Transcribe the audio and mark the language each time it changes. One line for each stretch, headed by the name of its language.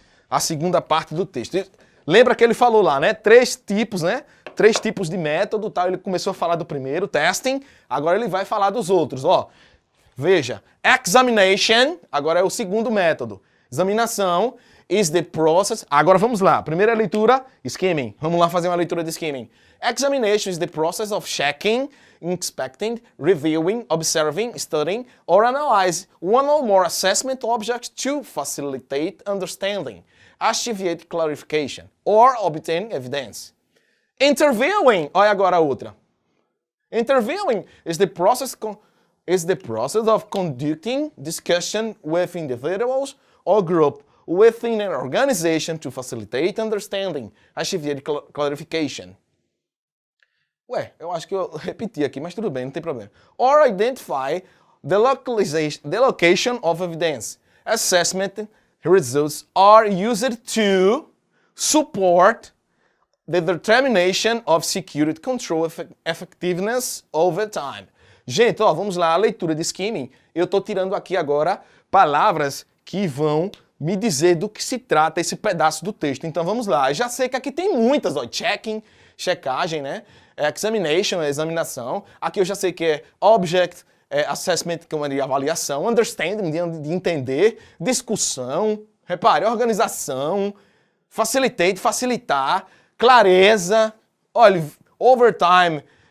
Portuguese: A segunda parte do texto. Lembra que ele falou lá, né? Três tipos de método, tal. Ele começou a falar do primeiro, testing. Agora ele vai falar dos outros, ó. Veja, examination, agora é o segundo método. Examinação
English: is the process.
Portuguese: Agora vamos lá. Primeira leitura, skimming. Vamos lá fazer uma leitura de skimming.
English: Examination is the process of checking, inspecting, reviewing, observing, studying, or analyze one or more assessment objects to facilitate understanding, achieve clarification, or obtain evidence.
Portuguese: Interviewing, olha agora a outra.
English: Interviewing is the process of conducting discussion with individuals or group within an organization to facilitate understanding, achieve clarification.
Portuguese: Ué, eu acho que eu repeti aqui, mas tudo bem, não tem problema.
English: Or identify the location of evidence. Assessment results are used to support the determination of security control effectiveness over time.
Portuguese: Gente, ó, vamos lá, a leitura de skimming. Eu estou tirando aqui agora palavras que vão me dizer do que se trata esse pedaço do texto. Então vamos lá. Já sei que aqui tem muitas, ó, checking, checagem, né? Examination, examinação. Aqui eu já sei que é object, assessment, que é uma de avaliação, understanding, de entender, discussão, repare, organização, facilitate, facilitar, clareza, olha, overtime.